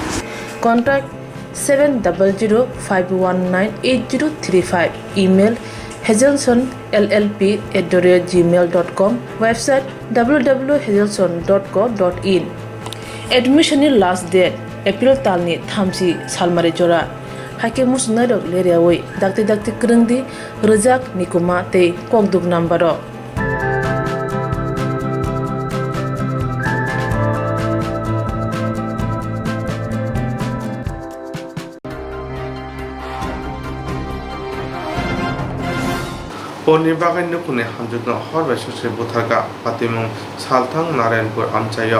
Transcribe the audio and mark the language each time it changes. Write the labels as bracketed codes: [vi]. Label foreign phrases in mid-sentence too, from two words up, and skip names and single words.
[en] Contact 7005198035 email hazelsonllp@gmail.com, website www.hazelson.co.in. Admission last date [trp] April talni thamsi salmari jora. Hake musnadok leriawai dakti kerengdi rejak nikuma te kokduk nambaro. Poni bagai nukune hamjutno horbe sose butharga patimung salthang Narayanpur amchayo.